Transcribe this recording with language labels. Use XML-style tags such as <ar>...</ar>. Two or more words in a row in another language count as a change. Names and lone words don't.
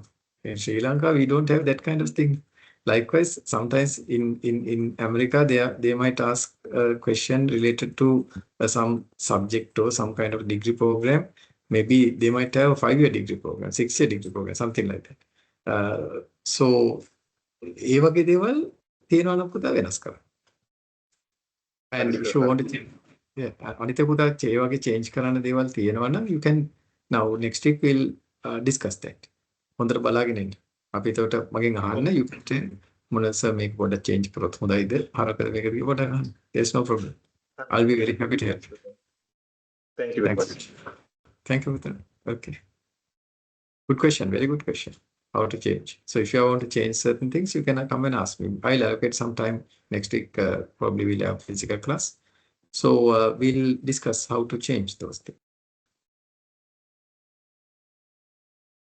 <en>In Sri Lanka, we don't have that kind of thing. Likewise, sometimes in America, they might ask a question related to some subject or some kind of degree program. Maybe they might have a 5-year degree program, 6-year degree program, something like that. So,</en> <si>ඒ වගේ දේවල් තියෙනවා නම් පුතා වෙනස් කරන්න.</si> <en>And if you want to change, yeah,</en> <si>අනිත් පුතා ඒ වගේ change කරන්න දේවල් තියෙනවා නම්</si> <en>you can now next week we'll discuss that.</en> <si>හොඳට බලාගෙන ඉන්න. අපි එතකොට මගෙන් අහන්න</si> <en>you can tell</en> <si>මොනවාද සර් මේක පොඩ්ඩක් change කරොත් හොඳයිද? අරකද මේකද කියලා පොඩ්ඩක් අහන්න.</si> <en>There's no problem. I'll be very happy to help. Thank you very much. Thank you, Putra. Okay. Good question. Very good question. How to change. So if you want to change certain things, you can come and ask me. I'll allocate some time next week. Probably we'll have physical class. So we'll discuss how to change those things.</en>